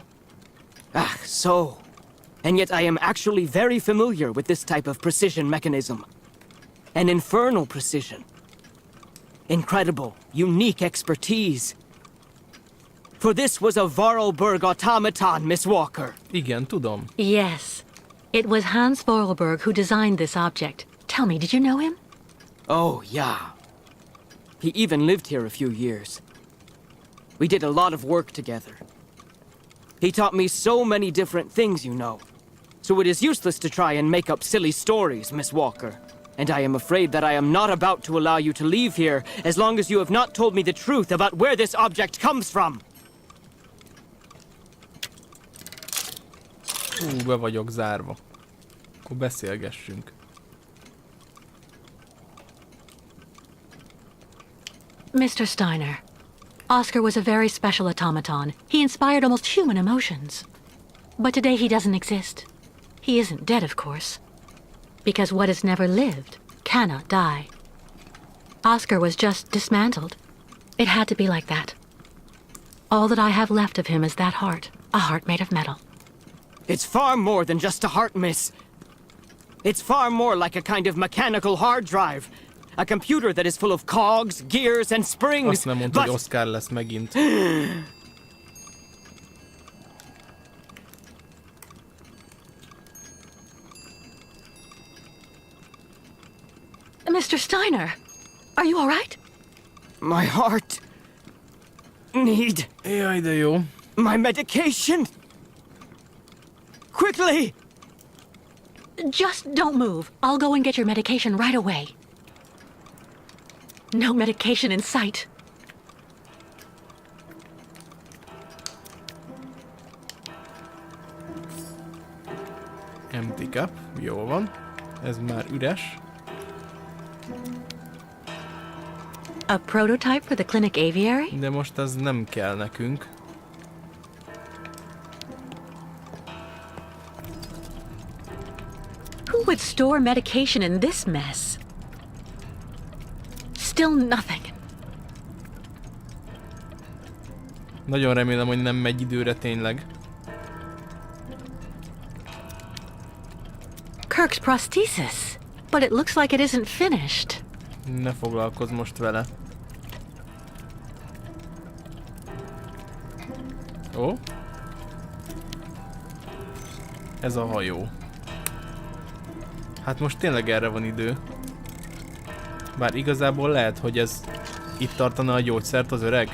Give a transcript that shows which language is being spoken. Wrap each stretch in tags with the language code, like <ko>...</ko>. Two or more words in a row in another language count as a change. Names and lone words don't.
<en>Ah, so. And yet I am actually very familiar with this type of precision mechanism. An infernal precision. Incredible, unique expertise. For this was a Vorarlberg automaton, Miss Walker.</en> <hu>Igen, tudom.</hu> <en>Yes. It was Hans Vorarlberg who designed this object. Tell me, did you know him? Oh, yeah. He even lived here a few years. We did a lot of work together. He taught me so many different things, you know. So it is useless to try and make up silly stories, Miss Walker. And I am afraid that I am not about to allow you to leave here as long as you have not told me the truth about where this object comes from.</en> <hu>Be vagyok zárva. Akkor beszélgessünk.</hu> <en>Mr. Steiner, Oscar was a very special automaton. He inspired almost human emotions. But today he doesn't exist. He isn't dead, of course. Because what has never lived cannot die. Oscar was just dismantled. It had to be like that. All that I have left of him is that heart, a heart made of metal. It's far more than just a heart, miss. It's far more like a kind of mechanical hard drive. A computer that is full of cogs, gears, and springs.</en> <hu>Azt nem mondta, hogy Oscar lesz megint.</hu> <en>Mr. Steiner, are you all right? My heart... need...</en> <hu>Jaj, de jó.</hu> <en>my medication! Quickly! Just don't move. I'll go and get your medication right away. No medication in sight. Empty cup.</en> <hu>Jó van. Ez már üres.</hu> <en>A prototype for the clinic aviary?</en> <hu>De most az nem kell nekünk.</hu> <en>Who would store medication in this mess? Still nothing.</en> <hu>Nagyon remélem, hogy nem megy időre tényleg.</hu> <en>Kirk's prosthesis. But it looks like it isn't finished.</en> <hu>Ne foglalkozz most vele. Ó. Ez a hajó. Hát most tényleg erre van idő. Bár igazából lehet, hogy ez itt tartana a gyógyszert az öreg.</hu>